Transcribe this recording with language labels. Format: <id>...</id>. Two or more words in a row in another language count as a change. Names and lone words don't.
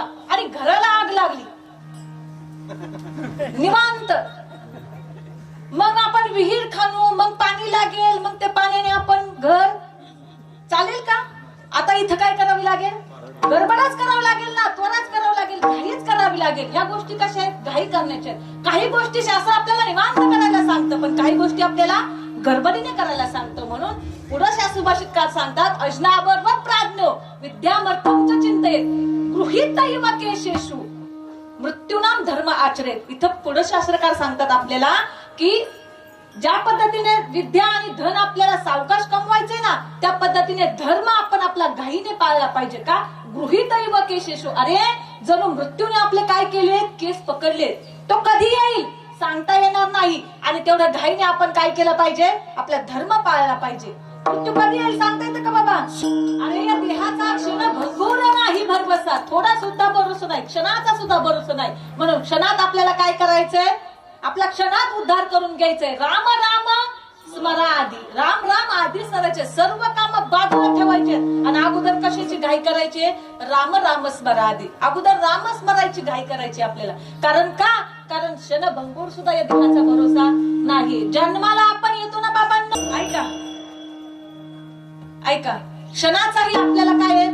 <mr>आणि घराला आग लागली, निवांत, मग आपण विहीर खणू, मग पाणी लागेल, मग ते पाण्याने आपण घर चालेल का? आता इथं काय करावी लागेल? गडबडच करावं लागेल ना, त्वराच करावं लागेल, घाईच करावी लागेल. ह्या गोष्टी कशा आहेत? घाई करण्याच्या. काही गोष्टी शास्त्र आपल्याला निवांत करायला सांगतं, पण काही गोष्टी आपल्याला गडबडीने करायला सांगतं. म्हणून पुढे सुभाषितकार सांगतात,</mr> <sa>अजनावरवत प्राज्ञो विद्यामर्थम च चिंतयेत गृहीत इव केशेषु मृत्यूनाम धर्म आचरेत.</sa> <mr>इथं पुढे शास्त्रकार सांगतात आपल्याला की ज्या पद्धतीने विद्या आणि धन आपल्याला सावकाश कमवायचे ना, त्या पद्धतीने धर्म आपण आपला घाईने पाळला पाहिजे. का?</mr> <sa>गृहीत इव केशेषु.</sa> <mr>अरे जणू मृत्यूने आपले काय केले? केस पकडले. तो कधी येईल सांगता येणार नाही, आणि तेवढ्या घाईने आपण काय केलं पाहिजे? आपला धर्म पाळला पाहिजे. मृत्यू कधी येईल सांगता येतं का बाबा? अरे या देहाचा क्षण भंगूर नाही भरवसा, थोडा सुद्धा भरोसा नाही, क्षणाचा सुद्धा भरोसा नाही. म्हणून क्षणात आपल्याला काय करायचंय? आपला क्षणात उद्धार करून घ्यायचंय. राम राम स्मरादी, राम राम आधी स्मरायचे, सर्व काम बाजूला ठेवायचे, आणि अगोदर कशाची घाई करायची? राम राम स्मरादी. अगोदर राम स्मरायची घाई करायची आपल्याला. कारण का? कारण क्षण भंगूर सुद्धा या देहाचा भरोसा नाही. जन्माला आपण येतो ना बाबांनो, ऐका ऐका, क्षणाचाही आपल्याला काय आहे?</mr>